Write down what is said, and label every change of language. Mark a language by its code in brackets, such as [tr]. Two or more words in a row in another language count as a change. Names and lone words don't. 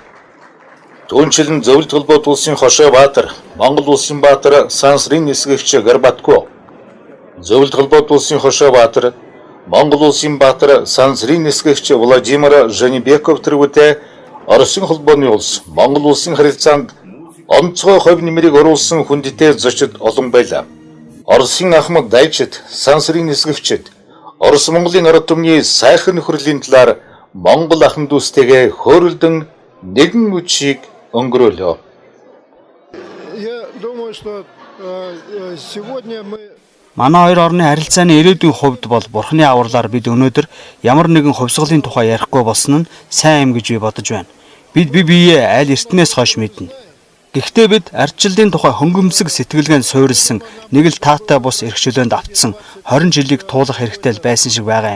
[mn] Түүнчлэн зөвлөлт холбоот улсын Хошой Баатар, Монгол улсын Баатар Сансрын нисгэгч Горбатко, зөвлөлт холбоот улсын Хошой Баатар, Монгол улсын Баатар Сансрын нисгэгч Владимир Жанибеков тэргүүтээ Оросын холбооны улс Монгол улсын харилцаанд онцгой хувь нэмрийг оруулсан хүндэтэй зочид олон байлаа. Оросын ахмад дайчид, сансрын нисгэгчид, Орос Монголын ард түмний сайхан нөхөрлийн талаар Монгол ахын дүүстэйгээ хөөрөлдөн нэгэн үчиг өнгөрөөлөө. [ru] Я думаю, что сегодня мы [mn] Манай хоёр орны харилцааны ирээдүйн хувьд бол Бурхны авралаар бид өнөөдөр ямар нэгэн хувьсгалын тухай ярихгүй болсон нь сайн юм гэж би бодож байна. Бид биеэ аль эртнээс хойш мэднэ. Гэхдээ бид ардчиллын тухай хөнгөмсөг сэтгэлгээнд суурилсан нэг л таатай бус эрхчлөөнд автсан 20 жилийг туулах хэрэгтэй байсан шиг байгаа юм.